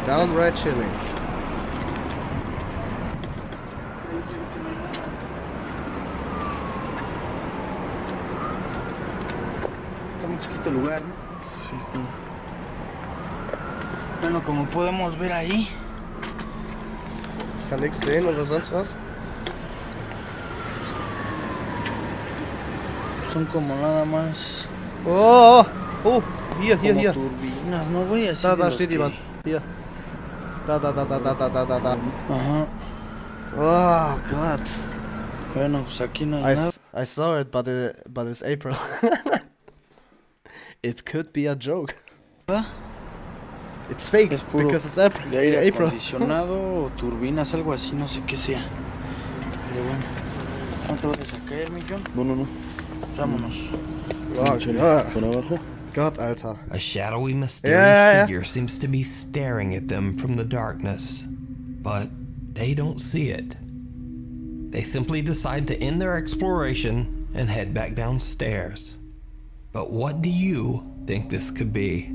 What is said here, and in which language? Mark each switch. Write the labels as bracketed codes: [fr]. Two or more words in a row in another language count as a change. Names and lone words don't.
[en] Downright chilling. [es] Está muy chiquito el lugar, ¿no? Sí, está. Bueno, como podemos ver ahí, [de] Ich kann nichts sehen oder sonst was. [es] son como nada más [de] Oh! Oh! Hier, hier, [es] como [de] hier. [es] turbinas, ¿no, güey? Así [de] Da [es] de los [de] steht [es] que- [de] jemand. Hier. Da. [es] Ajá. [en] Oh God. [es] Bueno, pues aquí no hay nada. [en] I saw it, but it's April. It could be a joke. It's fake [es] Es puro [en] because it's April. [es] de aire [en] April. [es] acondicionado o turbinas, algo así, no sé qué sea. Pero bueno, ¿no te vayas a caer, mi John? No. Vámonos. Por abajo. [de] God, Alter. [en] A shadowy, mysterious figure seems to be staring at them from the darkness, but they don't see it. They simply decide to end their exploration and head back downstairs. But what do you think this could be?